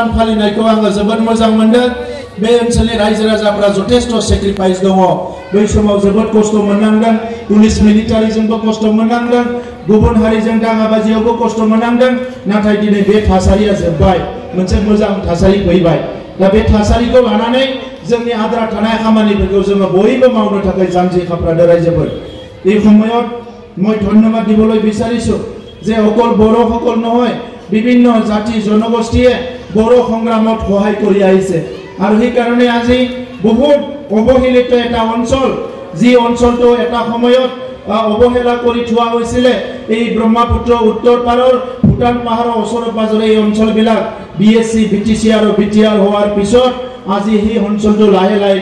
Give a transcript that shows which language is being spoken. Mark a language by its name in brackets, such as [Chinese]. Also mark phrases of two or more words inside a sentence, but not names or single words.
[Bodo] फालिनायखौ आङो जोबोद मोजां मोनदों बे ओनसोलनि रायजो राजाफोरा जथेस्थ सेक्रिफाइस दङ बै समाव जोबोद खस्थ' मोननांदों पुलिस मिलिटारिजोंबो खस्थ' मोननांदों गुबुन हारिजों दाङाबाजियावबो खस्थ' मोननांदों नाथाय दिनै बे थासारिया जोबबाय मोनसे मोजां थासारि फैबाय दा बे थासारिखौ लानानै जोंनि आद्रा थानाय खामानिफोरखौ जोङो बयबो मावनो थाखाय जानजि खाफ्रादो रायजोफोर [Assamese] এই সময়ত মই ধন্যবাদ দিবলৈ বিচাৰিছো যে অকল বড়ো সকল নহয় বিভিন্ন জাতি জনগোষ্ঠীয়ে বড়ো সংগ্ৰামত সহায় কৰি আহিছে আৰু এই কাৰণে আজি বহুত অবহেলিত এটা অঞ্চল যি অঞ্চলটো এটা সময়ত অবহেলা কৰি থোৱা হৈছিল এই ব্ৰহ্মপুত্ৰ উত্তৰ পাৰৰ ভূটান পাহাৰৰ ওচৰে পাজৰে এই অঞ্চলবিলাক বিএসসি বিটিসি আৰু বিটিআৰ হোৱাৰ পিছত আজি এই অঞ্চলটো লাহে লাহে